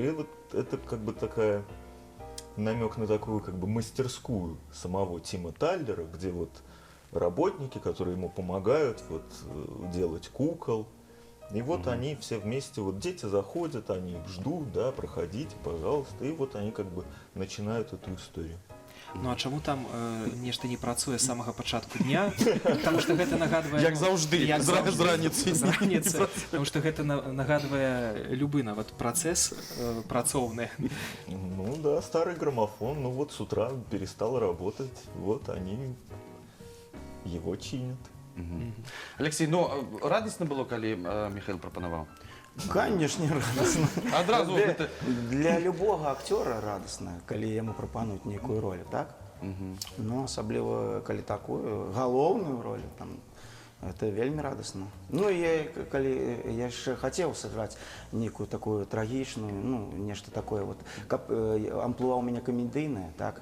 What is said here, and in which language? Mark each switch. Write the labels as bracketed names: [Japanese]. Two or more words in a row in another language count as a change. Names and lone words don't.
[Russian] И вот это как бы такая намек на такую как бы мастерскую самого Тима Таллера, где вот работники, которые ему помогают вот делать кукол. И вот они все вместе, вот дети заходят, они их ждут, да, проходите, пожалуйста, и вот они как бы начинают эту историю. [Belarusian] Ну а чаму там нешта не працуе з самага пачатку дня? Таму што гэта нагадвае... Як заўжды, з раніцы. З раніцы. Таму што гэта нагадвае любы нават працэс працоўны. [Russian] Ну да, старый граммофон, ну вот с утра перестал работать, вот они его чинят. [Belarusian] Алексей, ну радасна было, калі Михаил прапанаваў? [Russian] Конечно, радостно. [Belarusian] Адразу [Russian] Для любого актера радостно, [Belarusian] калі яму прапануюць нейкую роль, так? Ну, асабліва, калі такую галоўную роль, там, это вельмі радостно. Ну, я яшчэ хацеў сыграць нейкую такую трагічную, ну, нешта такое вот, каб амплуа [Russian] у меня [Belarusian] камедыйнае, так?